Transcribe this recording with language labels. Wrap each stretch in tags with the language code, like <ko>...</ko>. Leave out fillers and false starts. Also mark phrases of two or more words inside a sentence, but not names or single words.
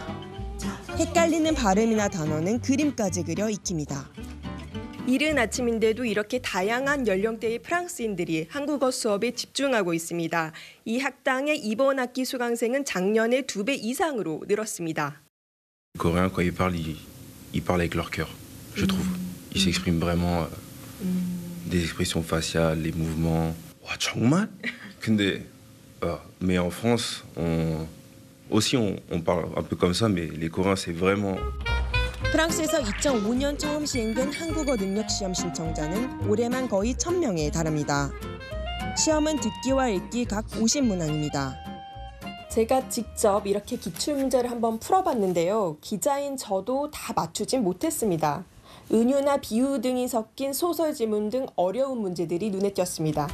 <ko>헷갈리는 발음이나 단어는 그림까지 그려 익힙니다. 이른 아침인데도 이렇게 다양한 연령대의 프랑스인들이 한국어 수업에 집중하고 있습니다. 이 학당의 이번 학기 수강생은 작년의 2배 이상으로 늘었습니다.</ko> <fr>Coréens, quand ils parlent avec leur cœur, je trouve. Ils s'expriment vraiment des expressions faciales, les mouvements.</fr> <ko>와, 정말? 근데,</ko> <fr>mais en France, on parle un peu comme ça, mais les Coréens, c'est vraiment.</fr> <ko>프랑스에서 2005년 처음 시행된 한국어 능력시험 신청자는 올해만 거의 1,000명에 달합니다. 시험은 듣기와 읽기 각 50문항입니다. 제가 직접 이렇게 기출문제를 한번 풀어봤는데요. 기자인 저도 다 맞추진 못했습니다. 은유나 비유 등이 섞인 소설 지문 등 어려운 문제들이 눈에 띄었습니다.</ko>